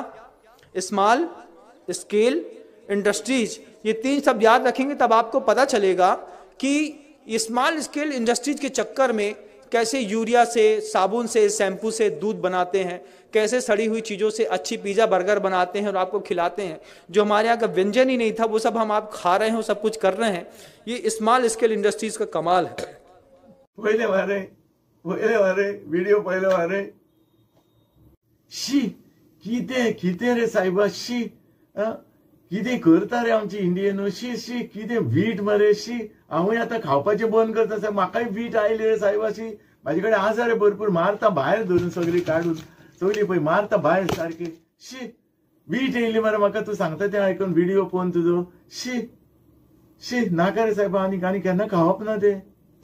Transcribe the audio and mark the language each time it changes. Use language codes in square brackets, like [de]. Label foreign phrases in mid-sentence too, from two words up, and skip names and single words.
[en] small scale industries, [hi] ये 3 शब्द याद रखेंगे तब आपको पता चलेगा कि [en] small scale industries [hi] के चक्कर में कैसे यूरिया से, साबुन से, शैम्पू से दूध बनाते हैं, कैसे सड़ी हुई चीज़ों से अच्छी [en] pizza burger [hi] बनाते हैं और आपको खिलाते हैं। जो हमारे यहाँ का व्यंजन ही नहीं था वो सब हम आप खा रहे हैं, वो सब कुछ कर रहे हैं। ये [en] small scale industries [hi] का कमाल है। [kok] पहिले वारे वीडियो पहिले वारे शी कितें रे सायबा, शी कितें करता रे आमची इंडियन, शी शी कितें वीट मरे, शी हांवूय आतां खावपाचें बंद करता, म्हाकाय वीट आयली रे सायबा, शी म्हाजे कडेन आसा रे भरपूर, मारता भायर धरून सगळी काडून, सगळी पळय मारता भायर सारके, शी वीट येयली मरे म्हाका, तूं सांगता तें आयकून व्हिडिओ पळोवन तुजो, शी शी नाका रे सायबा, आनी केन्ना खावप ना तें, शी।